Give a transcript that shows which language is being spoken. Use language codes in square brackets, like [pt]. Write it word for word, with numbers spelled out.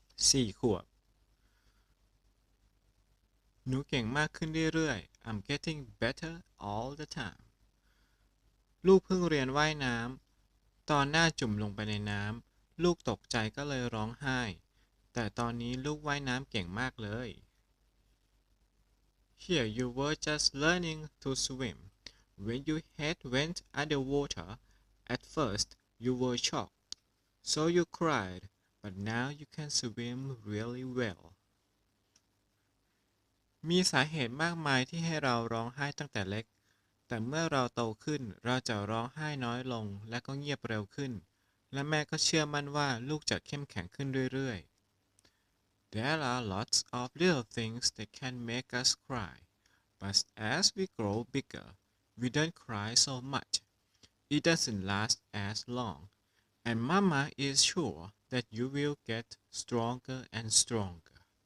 [th] สี่ขวบ หนูเก่งมากขึ้นเรื่อยๆ [en] I'm getting better all the time. [th] ลูกเพิ่งเรียนว่ายน้ำ ตอนหน้าจุ่มลงไปในน้ำ ลูกตกใจก็เลยร้องไห้ แต่ตอนนี้ลูกว่ายน้ำเก่งมากเลย [en] Here you were just learning to swim. When your head went underwater, at first you were shocked, so you cried, but now you can swim really well. [th] มีสาเหตุมากมายที่ให้เราร้องไห้ตั้งแต่เล็ก แต่เมื่อเราโตขึ้นเราจะร้องไห้น้อยลงและก็เงียบเร็วขึ้น และแม่ก็เชื่อมั่นว่าลูกจะเข้มแข็งขึ้นเรื่อยๆ [en] There are lots of little things that can make us cry, but as we grow bigger, we don't cry so much. It doesn't last as long, and Mama is sure that you will get stronger and stronger.